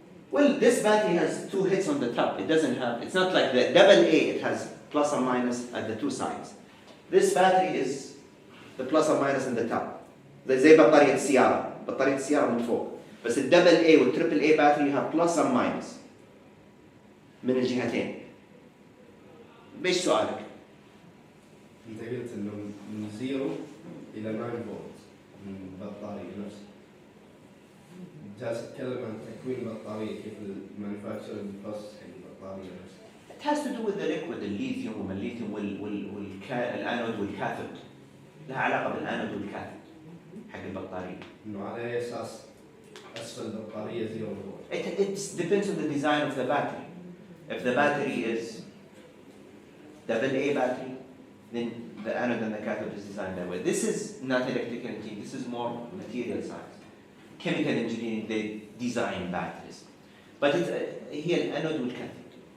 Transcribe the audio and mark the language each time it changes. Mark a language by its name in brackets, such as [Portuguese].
[English] Well, this battery has 2 hits on the top. It doesn't have, it's not like the double A, it has plus or minus at the 2 sides. This battery is the plus or minus in the top. [Arabic] زي بطارية السيارة. بطارية السيارة من فوق. بس الدبل A والتريبل A [English] battery you have plus and minus [Arabic] من الجهتين. بيش سؤالك؟ انت قلت انه من 0 الى 9 فولت من البطارية نفسها. جالس اتكلم عن تكوين البطارية كيف [English] المانيفاكتشرنج بروسس [Arabic] حق البطارية نفسها. [English] It has to do with the liquid, [Arabic] الليثيوم وما الليثيوم والانود والكاثود. لها علاقة بالانود والكاثود حق البطارية. انه على اي اساس اسفل البطارية 0 فولت. [English] It depends on the design of the battery. If the battery is double A battery, then the anode and the cathode is designed that way. This is not electrical engineering, this is more material science. Chemical engineering, they design batteries. But it's here, anode and cathode.